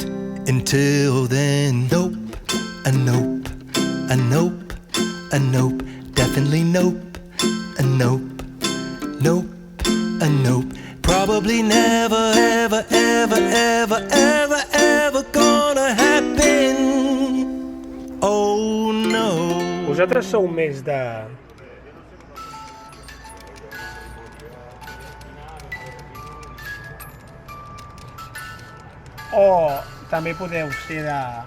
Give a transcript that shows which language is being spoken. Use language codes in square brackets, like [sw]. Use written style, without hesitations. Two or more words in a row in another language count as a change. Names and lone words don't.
[en] Until then, nope, a nope, a nope, a nope, definitely nope, a nope, nope, a nope. Probably never, ever, ever, ever, ever, ever gonna happen. Oh no. [ca] Vosaltres sou més de... O també podeu ser de...